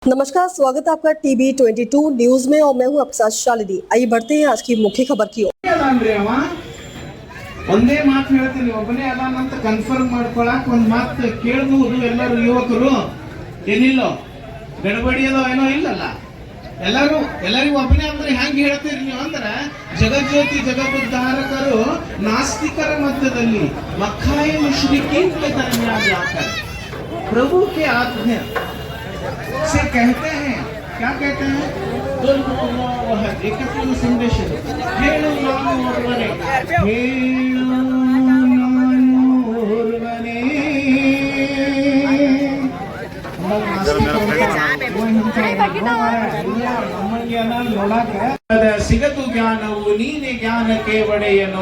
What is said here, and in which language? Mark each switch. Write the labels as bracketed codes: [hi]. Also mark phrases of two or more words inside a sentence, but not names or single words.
[hi] नमस्कार, स्वागत है आपका टीवी 22 न्यूज में और मैं हूं आपके साथ शालिनी। आइए बढ़ते हैं आज की मुख्य खबर की ओर। [kn] ಒಂದೇ ಮಾತು ಹೇಳ್ತೀನಿ, ಒಬ್ಬನೇ ಅದಾನಂತ ಕನ್ಫರ್ಮ್ ಮಾಡ್ಕೊಳಕ್ ಒಂದ್ ಮಾತು ಕೇಳಬಹುದು ಎಲ್ಲರೂ ಯುವಕರು. ಏನಿಲ್ಲೋ ಗಡಬಡಿ ಅದೋ ಏನೋ ಇಲ್ಲಲ್ಲ, ಎಲ್ಲರಿಗೂ ಒಬ್ಬನೇ ಅಂದ್ರೆ ಹೆಂಗೆ ಹೇಳ್ತೀರಿ ನೀವು ಅಂದ್ರೆ, ಜಗಜ್ಯೋತಿ ಜಗಬುದ್ಧಾರಕರು ನಾಸ್ತಿಕರ ಮಧ್ಯದಲ್ಲಿ [hi] मक्खाए मुशरिकीन के दरमियान जाकर प्रभु के आज्ञा से कहते हैं, क्या कहते हैं, एकत्व संदेश [kn] ಹೇಳು ನಾನು ಒಬ್ಬನೇ, ಹೇಳು ನಾನು ಒಬ್ಬನೇ. ಸಿಗದು ಜ್ಞಾನವು ನೀನೆ ಜ್ಞಾನಕ್ಕೆ ಒಡೆಯನು.